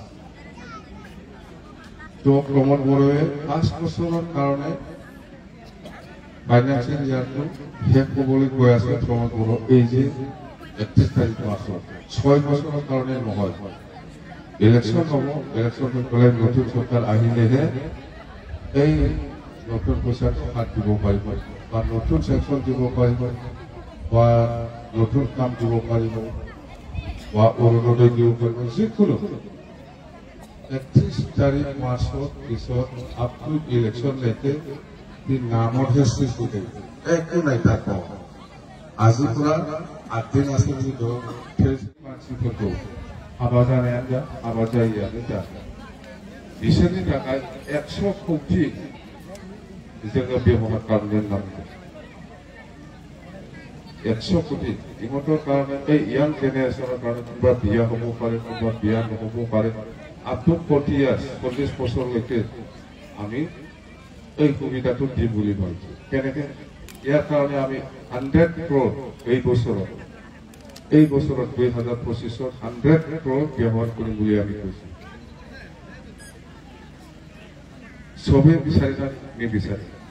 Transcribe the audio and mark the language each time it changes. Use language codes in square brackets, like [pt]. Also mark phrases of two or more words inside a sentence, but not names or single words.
[as] তো প্ৰমোদ বড়োৱে 5 বছৰৰ কাৰণে [en] financial yearটো [as] শেষ হ'বলৈ গৈ আছে প্ৰমোদ বড়ো এই যে 31 তাৰিখ মাৰ্চত 6 বছৰৰ কাৰণে নহয় ইলেকশ্যন হ'ব ইলেকশ্যন হৈ পেলাই নতুন চৰকাৰ আহিলেহে এই নতুন পইচাটো হাত দিব পাৰিব বা নতুন চেকশ্যন দিব পাৰিব বা নতুন কাম দিব পাৰিব বা অৰুণোদয় দিব পাৰিব যিকোনো 31 তাৰিখ মাৰ্চৰ পিছত [en] up to [as] ইলেকশ্যনলৈকে নামতহে সৃষ্টি কৰি একো নাই তাত আজিৰ পৰা 8 দিন আছে যদি [brx] मानसिफोरखौ हाबा जानायानो जा हाबा जायैयानो जा बिसोरनि थाखाय 100 कौटि जोङो बेबहार खालामनांगोन [as] 100 कौटि इহঁতৰ কাৰণে এই [en] young generationৰ [as] কাৰণে কোনোবা বিয়া হ'ব পাৰে কোনোবা বিয়া নহ'ব পাৰে [en] up to 40 years [as] 40 বছৰলৈকে আমি এই সুবিধাটো দিম বুলি ভাবিছোঁ কেনেকৈ ইয়াৰ কাৰণে আমি 100 ক্ৰ'ৰ এই বছৰত 2025ত 100 ক্ৰ'ৰ ব্যৱহাৰ কৰিম বুলি আমি কৈছোঁ চবেই বিচাৰি নিবিচাৰে